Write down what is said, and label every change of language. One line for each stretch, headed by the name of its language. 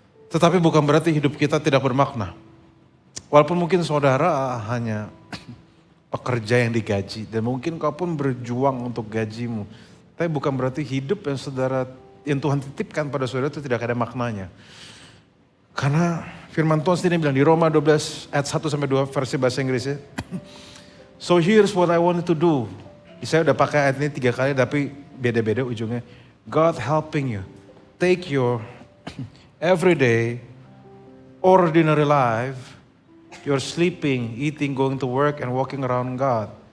Indonesian: Tetapi bukan berarti hidup kita tidak bermakna. Walaupun mungkin saudara hanya pekerja yang digaji dan mungkin kau pun berjuang untuk gajimu. Tapi bukan berarti hidup yang Tuhan titipkan pada saudara itu tidak ada maknanya. Karena firman Tuhan sendiri bilang di Roma 12 ayat 1 sampai 2 versi bahasa Inggrisnya.
English: So here's what I wanted to do.
Indonesian: Saya udah pakai ayat ini 3 kali tapi beda-beda ujungnya.
English: God helping you. Take your everyday ordinary life. You're sleeping, eating, going to work, and walking around God.